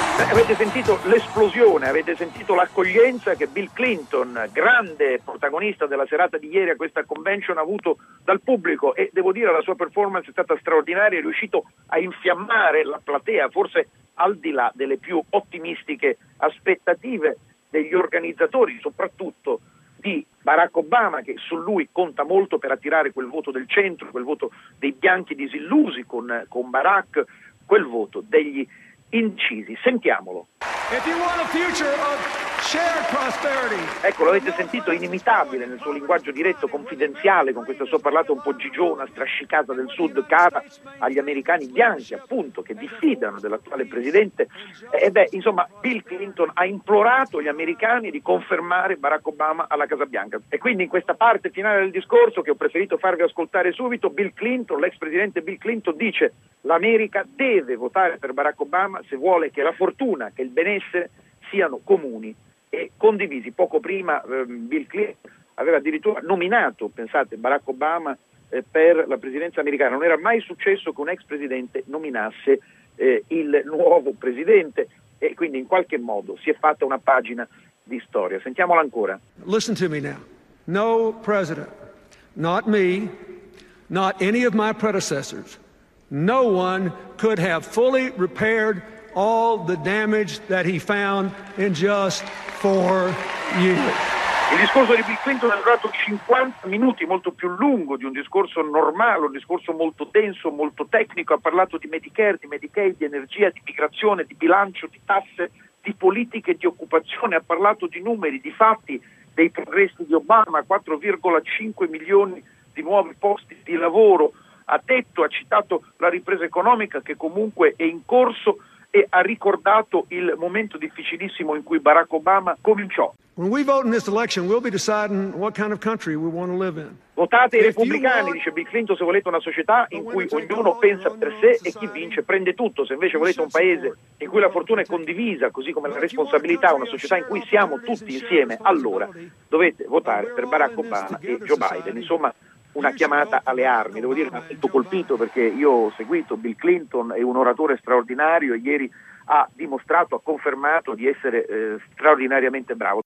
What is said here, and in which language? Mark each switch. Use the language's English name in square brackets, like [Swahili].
[Italian] Avete sentito l'esplosione, avete sentito l'accoglienza che Bill Clinton, grande protagonista della serata di ieri a questa convention, ha avuto dal pubblico, e devo dire la sua performance è stata straordinaria, è riuscito a infiammare la platea, forse al di là delle più ottimistiche aspettative degli organizzatori, soprattutto di Barack Obama, che su lui conta molto per attirare quel voto del centro, quel voto dei bianchi disillusi con Barack, quel voto degli incisi. Sentiamolo. [English] If you want a future of shared prosperity. [Italian] Ecco, l'avete sentito, inimitabile nel suo linguaggio diretto, confidenziale, con questa sua parlata un po' gigiona, strascicata del sud, cara agli americani bianchi, appunto, che diffidano dell'attuale presidente. E beh, insomma, Bill Clinton ha implorato gli americani di confermare Barack Obama alla Casa Bianca. E quindi in questa parte finale del discorso, che ho preferito farvi ascoltare subito, Bill Clinton, l'ex presidente Bill Clinton, dice: l'America deve votare per Barack Obama se vuole che la fortuna, che il benessere siano comuni e condivisi. Poco prima Bill Clinton aveva addirittura nominato, pensate, Barack Obama per la presidenza americana. Non era mai successo che un ex presidente nominasse il nuovo presidente, e quindi in qualche modo si è fatta una pagina di storia. Sentiamola ancora. [English] Listen to me now. No president, not me, not any of my predecessors, no one could have fully repaired all the damage that he found in just 4 years. [Italian] Il discorso di Bill Clinton è durato 50 minuti, molto più lungo di un discorso normale, un discorso molto denso, molto tecnico. Ha parlato di Medicare, di Medicaid, di energia, di migrazione, di bilancio, di tasse, di politiche, di occupazione. Ha parlato di numeri, di fatti, dei progressi di Obama, 4,5 milioni di nuovi posti di lavoro. Ha detto, ha citato la ripresa economica che comunque è in corso, e ha ricordato il momento difficilissimo in cui Barack Obama cominciò. [English] When we vote in this election, we'll be deciding what kind of country we want to live in. [Italian] Votate i repubblicani, dice Bill Clinton, se volete una società in cui ognuno pensa per sé e chi vince prende tutto. Se invece volete un paese in cui la fortuna è condivisa, così come la responsabilità, una società in cui siamo tutti insieme, allora dovete votare per Barack Obama e Joe Biden. Insomma, una chiamata alle armi. Devo dire, mi ha molto colpito, perché io ho seguito Bill Clinton, è un oratore straordinario, e ieri ha dimostrato, ha confermato di essere straordinariamente bravo.